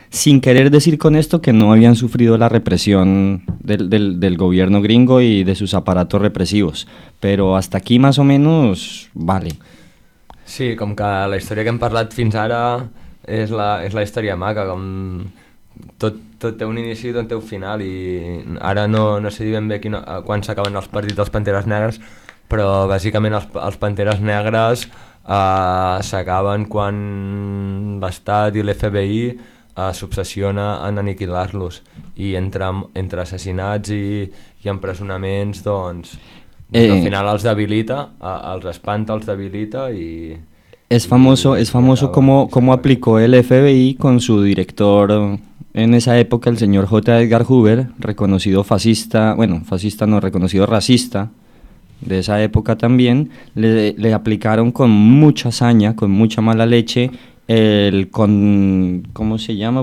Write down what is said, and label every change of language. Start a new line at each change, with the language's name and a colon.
Spanish: Sin querer decir con esto que no habían sufrido la represión del gobierno gringo y de sus aparatos represivos. Pero hasta aquí más o menos, vale.
Catalan: Sí, com que la història que hem parlat fins ara és la història maca, com tot té un inici i tot té un final, i ara no sé ben bé quan s'acaben els partits dels Panteres Negres, però bàsicament els Panteres Negres s'acaben quan l'Estat i l'FBI s'obsessiona en aniquilar-los, i entre assassinats i empresonaments, doncs... Al final els debilita, els espanta, els debilita i...
Spanish: És famoso com aplicó el FBI con su director en esa época, el señor J. Edgar Hoover, reconocido fascista, bueno, fascista no, reconocido racista de esa época también, le aplicaron con mucha saña, con mucha mala leche, ¿cómo se llama?